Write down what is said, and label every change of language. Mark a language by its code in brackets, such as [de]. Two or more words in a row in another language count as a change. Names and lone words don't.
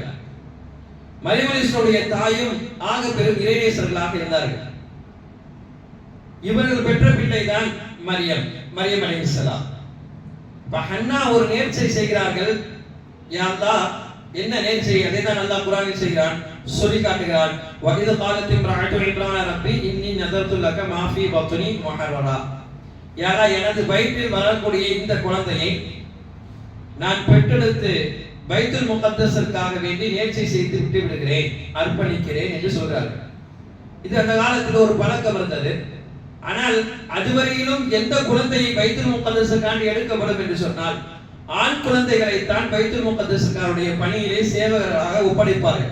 [ta] மரியம் அலைஹிஸ்ஸலாமுடைய தாயும் ஆக பெரும் இறைநேசர்களாக இருந்தார்கள். இவர்கள் பெற்ற பிள்ளை தான் மரியம் அலைஹிஸ்ஸலாம். ஹன்னா ஒரு நேர்ச்சை செய்கிறார்கள். [ar] يا الله, [ta] என்ன நேர்ச்சை? அதை தான் அல்லாஹ் குர்ஆனில் செய்கிறான், சொல்லி காட்டுகிறான். [ar] وَإِذْ قَالَتِ امْرَأَةُ عِمْرَانَ رَبِّي إِنِّي نَذَرْتُ لَكَ مَا فِي بَطْنِي مُحَرَّرًا. يا الله, [ta] எனது வயிற்றில் வரக்கூடிய இந்த குழந்தையை நான் பெற்றெடுத்து பைத்துல் முகத்தஸிற்காக வேண்டி நேர்ச்சை செய்து விட்டு விடுகிறேன், அர்ப்பணிக்கிறேன் என்று சொல்றார்கள். இது அந்த காலத்தில் ஒரு பழக்கம் இருந்தது. ஆனால் அதுவரையிலும் எந்த குழந்தையை பைத்துல் முகத்தஸுக்காண்டி எடுக்கப்படும் என்று சொன்னால் ஆண் குழந்தைகளைத்தான் பைத்துல் முகத்தஸுக்காருடைய பணியிலே சேவகராக ஒப்படைப்பார்கள்.